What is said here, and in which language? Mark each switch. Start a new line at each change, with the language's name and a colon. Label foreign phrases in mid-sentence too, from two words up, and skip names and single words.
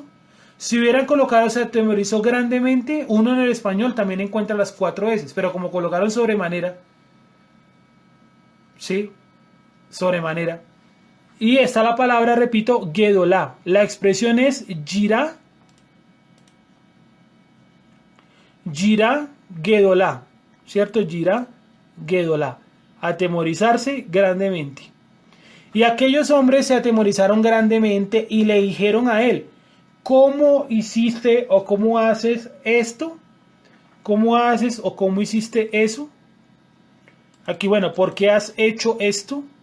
Spanish: Si hubieran colocado se atemorizó grandemente, uno en el español también encuentra las 4 veces, pero como colocaron sobremanera, ¿sí? Sobremanera. Y está la palabra, repito, Gedolá. La expresión es
Hebrew: יראה, גדולה,
Spanish: ¿cierto?
Hebrew: יראה, גדולה.
Spanish: Atemorizarse grandemente. Y aquellos hombres se atemorizaron grandemente y le dijeron a él: ¿cómo hiciste o cómo haces esto? ¿Cómo haces o cómo hiciste eso? Aquí, bueno, ¿por qué has hecho esto?